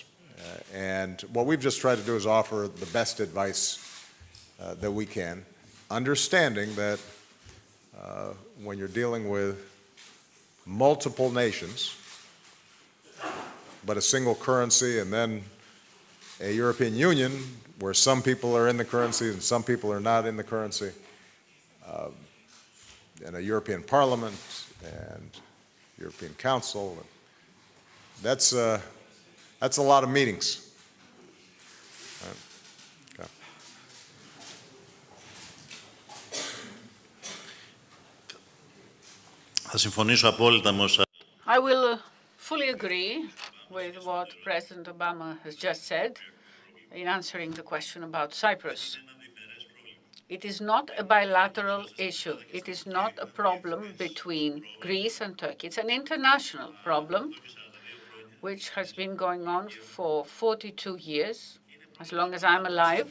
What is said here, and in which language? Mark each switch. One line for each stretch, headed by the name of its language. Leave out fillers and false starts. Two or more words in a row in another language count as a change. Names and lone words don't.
English: And what we've just tried to do is offer the best advice that we can, understanding that when you're dealing with multiple nations, but a single currency, and then a European Union where some people are in the currency and some people are not in the currency, and a European Parliament and European Council. That's a lot of meetings. Okay.
Greek: Θα συμφωνήσω απόλυτα με όσα...
English: I will fully agree with what President Obama has just said in answering the question about Cyprus. It is not a bilateral issue. It is not a problem between Greece and Turkey. It's an international problem which has been going on for 42 years, as long as I'm alive.